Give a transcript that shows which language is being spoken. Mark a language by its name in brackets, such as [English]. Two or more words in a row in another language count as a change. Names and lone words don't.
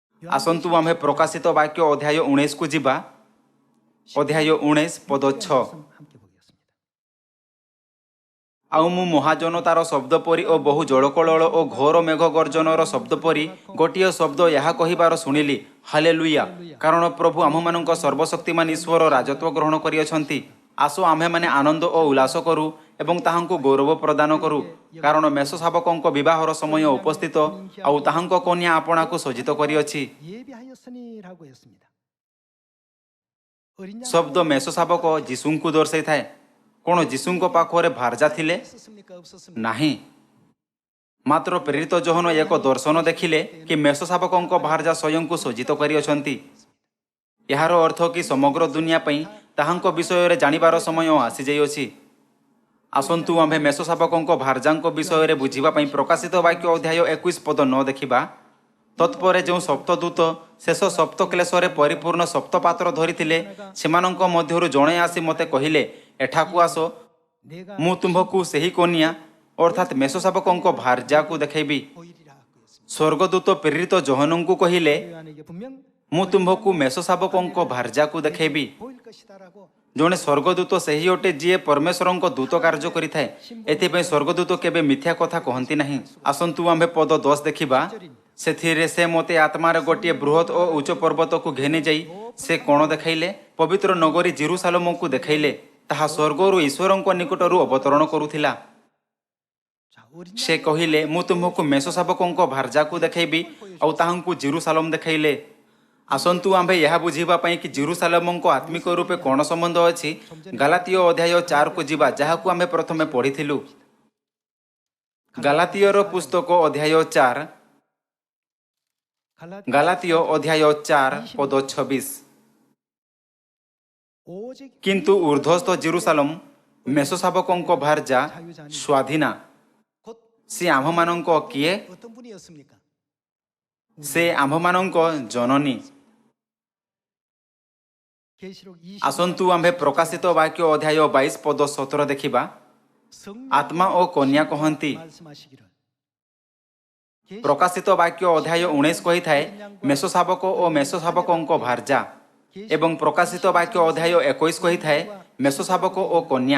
[Odia] ଆସନ୍ତୁ ଆମ୍ଭେ ପ୍ରକାଶିତ ବାକ୍ୟ ଅଧ୍ୟାୟ 19କୁ ଯିବା। ଅଧ୍ୟାୟ 19 ପଦ 6। [Korean] 함께 보겠습니다. [Odia] ଆଉ ମୁଁ ମହାଜନତାର ଶବ୍ଦ ପରି ଓ ବହୁ ଜଳକଳଳ ଓ ଘୋର ମେଘ ଗର୍ଜନର ଶବ୍ଦ ପରି ଗୋଟିଏ ଶବ୍ଦ ଏହା କହିବାର ଶୁଣିଲି, ହାଲେଲୁୟା! କାରଣ ପ୍ରଭୁ ଆମ୍ଭମାନଙ୍କ ସର୍ବଶକ୍ତିମାନ ଈଶ୍ୱର ରାଜତ୍ୱ ଗ୍ରହଣ କରିଅଛନ୍ତି। ଆସ ଆମ୍ଭେମାନେ ଆନନ୍ଦ ଓ ଉଲ୍ଲାସ କରୁ ଏବଂ ତାହାଙ୍କୁ ଗୌରବ ପ୍ରଦାନ କରୁ, କାରଣ ମେଷ ଶାବକଙ୍କ ବିବାହର ସମୟ ଉପସ୍ଥିତ, ଆଉ ତାହାଙ୍କ କନ୍ୟା ଆପଣାକୁ ସଜ୍ଜିତ କରିଅଛି। [Korean] 예비하였으니라고 했습니다. 어린 양 [Odia] ଶବ୍ଦ ମେଷ ଶାବକ ଯୀଶୁଙ୍କୁ ଦର୍ଶାଇଥାଏ। କ'ଣ ଯୀଶୁଙ୍କ ପାଖରେ ଭାର୍ଯ୍ୟା ଥିଲେ? [Korean] 있었습니까? 없었습니까? [Odia] ନାହିଁ। ମାତ୍ର ପ୍ରେରିତ ଯୋହନ ଏକ ଦର୍ଶନ ଦେଖିଲେ କି ମେଷ ଶାବକଙ୍କ ଭାର୍ଯ୍ୟା ସ୍ୱୟଂକୁ ସଜ୍ଜିତ କରିଅଛନ୍ତି। ଏହାର ଅର୍ଥ କି ସମଗ୍ର ଦୁନିଆ ପାଇଁ ତାହାଙ୍କ ବିଷୟରେ ଜାଣିବାର ସମୟ ଆସିଯାଇଅଛି। ଆସନ୍ତୁ ଆମ୍ଭେ ମେଷ ଶାବକଙ୍କ ଭାର୍ଯ୍ୟାଙ୍କ ବିଷୟରେ ବୁଝିବା ପାଇଁ ପ୍ରକାଶିତ ବାକ୍ୟ ଅଧ୍ୟାୟ 21 ପଦ 9 ଦେଖିବା। ତତ୍ପରେ ଯେଉଁ ସପ୍ତଦୂତ ଶେଷ ସପ୍ତ କ୍ଲେଶରେ ପରିପୂର୍ଣ୍ଣ ସପ୍ତପାତ୍ର ଧରିଥିଲେ, ସେମାନଙ୍କ ମଧ୍ୟରୁ ଜଣେ ଆସି ମୋତେ କହିଲେ, ଏଠାକୁ ଆସ, [Korean] 내가 [Odia] ମୁଁ ତୁମ୍ଭକୁ ସେହି କନ୍ୟା ଅର୍ଥାତ୍ ମେଷ ଶାବକଙ୍କ ଭାର୍ଯ୍ୟାକୁ ଦେଖାଇବି। [Korean] 보이리라 하고 했습니다. [Odia] ସ୍ୱର୍ଗଦୂତ ପ୍ରେରିତ ଯୋହନଙ୍କୁ କହିଲେ, [Korean] 요한에게 분명 [Odia] ମୁଁ ତୁମ୍ଭକୁ ମେଷ ଶାବକଙ୍କ ଭାର୍ଯ୍ୟାକୁ ଦେଖାଇବି। [Korean] 보일 것이다라고 [Odia] ଜଣେ ସ୍ୱର୍ଗଦୂତ ସେହି ଅଟେ ଯିଏ ପରମେଶ୍ୱରଙ୍କ ଦୂତ କାର୍ଯ୍ୟ କରିଥାଏ। ଏଥିପାଇଁ ସ୍ୱର୍ଗଦୂତ କେବେ ମିଥ୍ୟା କଥା କହନ୍ତି ନାହିଁ। ଆସନ୍ତୁ ଆମ୍ଭେ ପଦ 10 ଦେଖିବା। ସେଥିରେ ସେ ମୋତେ ଆତ୍ମାରେ ଗୋଟିଏ ବୃହତ୍ ଓ ଉଚ୍ଚ ପର୍ବତକୁ ଘେନି ଯାଇ ସେ କ'ଣ ଦେଖାଇଲେ? ପବିତ୍ର ନଗରୀ ଜେରୁସାଲେମକୁ ଦେଖାଇଲେ। ତାହା ସ୍ୱର୍ଗରୁ ଈଶ୍ୱରଙ୍କ ନିକଟରୁ ଅବତରଣ କରୁଥିଲା। [Korean] 자, 어린 [Odia] ସେ କହିଲେ, ମୁଁ ତୁମ୍ଭକୁ ମେଷ ଶାବକଙ୍କ ଭାର୍ଯ୍ୟାକୁ ଦେଖାଇବି, ଆଉ ତାହାଙ୍କୁ ଜେରୁସାଲେମ ଦେଖାଇଲେ। ଆସନ୍ତୁ ଆମ୍ଭେ ଏହା ବୁଝିବା ପାଇଁ କି ଜେରୁସାଲେମଙ୍କ ଆତ୍ମିକ ରୂପେ କ'ଣ ସମ୍ବନ୍ଧ ଅଛି, ଗାଲାତୀୟ ଅଧ୍ୟାୟ 4କୁ ଯିବା, ଯାହାକୁ ଆମ୍ଭେ ପ୍ରଥମେ ପଢ଼ିଥିଲୁ। ଗାଲାତୀୟର ପୁସ୍ତକ ଅଧ୍ୟାୟ 4, ଗାଲାତୀୟ ଅଧ୍ୟାୟ 4 ପଦ 26। [Korean] 오직 [Odia] କିନ୍ତୁ ଉର୍ଦ୍ଧ୍ୱସ୍ଥ ଜେରୁସାଲେମ ମେଷ ଶାବକଙ୍କ ଭାର୍ଯ୍ୟା ସ୍ୱାଧୀନା। [Korean] 곧 [Odia] ସେ ଆମ୍ଭମାନଙ୍କ କିଏ? [Korean] 어떤 분이었습니까? [Odia] ସେ ଆମ୍ଭମାନଙ୍କ ଜନନୀ। [Korean] 계시록 20 [Odia] ଆସନ୍ତୁ ଆମ୍ଭେ ପ୍ରକାଶିତ ବାକ୍ୟ ଅଧ୍ୟାୟ 22 ପଦ 17 ଦେଖିବା। [Korean] 성령 [Odia] ଆତ୍ମା ଓ କନ୍ୟା କହନ୍ତି। [Korean] 말씀하시기를 [Odia] ପ୍ରକାଶିତ ବାକ୍ୟ ଅଧ୍ୟାୟ 19 କହିଥାଏ ମେଷ ଶାବକ ଓ ମେଷ ଶାବକଙ୍କ ଭାର୍ଯ୍ୟା, ଏବଂ ପ୍ରକାଶିତ ବାକ୍ୟ ଅଧ୍ୟାୟ 21 କହିଥାଏ ମେଷ ଶାବକ ଓ କନ୍ୟା,